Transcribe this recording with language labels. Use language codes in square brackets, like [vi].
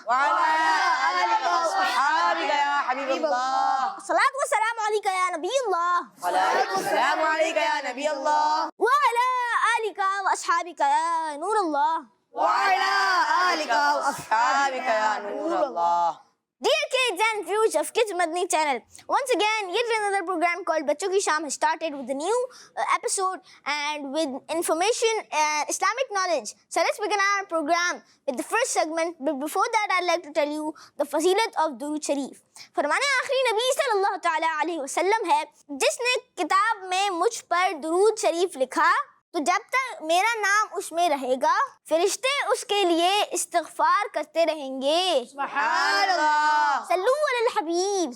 [ar] وعلی آلکہ واصحابکہ یا حبیب اللہ، الصلاة والسلام علیکہ یا نبی اللہ، الصلاة والسلام علیکہ یا نبی اللہ، وعلی آلکہ واصحابکہ یا نور اللہ، وعلی آلکہ واصحابکہ یا نور اللہ۔ [en] Dear kids and viewers of Kids Madani channel, once again yet another program called Bachon Ki Sham has started with a new episode and with information and Islamic knowledge. So let's begin our program with the first segment, but before that I'd like to tell you the fazilat of Durood Sharif. [ur] فرمان آخری نبی صلی اللہ تعالیٰ علیہ وسلم ہے، جس نے کتاب میں مجھ پر درود شریف لکھا تو جب تک میرا نام اس میں رہے گا فرشتے اس کے لیے استغفار کرتے رہیں گے۔ [ar] سبحان اللہ، صلو علی الحبیب